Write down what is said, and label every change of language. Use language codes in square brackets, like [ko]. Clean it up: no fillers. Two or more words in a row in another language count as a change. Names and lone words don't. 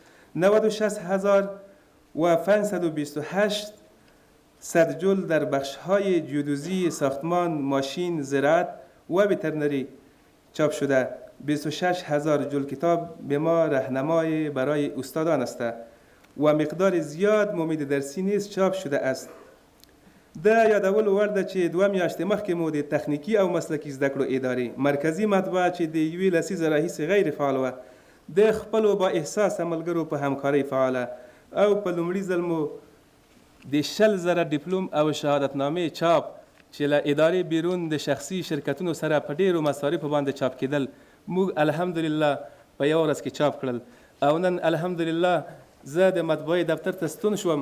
[fa] 96,528 صد جلد در بخش‌های جیودوزی، ساختمان، ماشین، زراعت و وترنری چاپ شده. 26,000 جلد کتاب به ما راهنمای برای استادان است و مقدار زیاد ممید درسی نیز چاپ شده است. [ps] دا یادول ورده چې 2 میاشتې مخکې مو د تخنیکی او مسلکی زده کړو ادارې مرکزی مطبعه چې د یوې لسیزه راهیسې غیر فعال وه د خپلو با احساسه ملګرو په همکارۍ فعاله او په لومړي ځل مو د 100,000 ډیپلوم او شهادتنامې چاپ چې له ادارې بیرون د شخصي شرکتونو سره په ډیرو مصارفو باندې چاپ کېدل موږ الحمدلله په یوه ورځ کې چاپ کړل او نن الحمدلله زه د مطبعې دفتر ته ستون شوم.